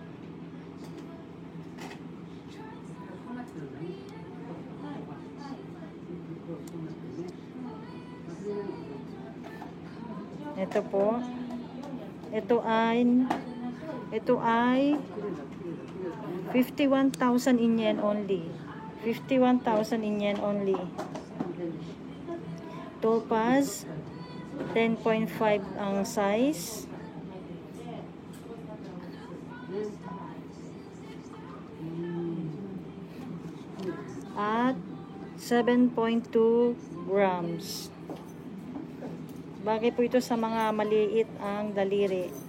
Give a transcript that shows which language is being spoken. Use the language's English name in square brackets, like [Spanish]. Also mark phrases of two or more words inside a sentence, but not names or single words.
[Filipino] Ito po. Ito ay 51,000 [English] in yen only. 51,000 in yen only. Topaz 10.5 ang size. [Filipino] At 7.2 grams. Bagay po ito sa mga maliit ang daliri.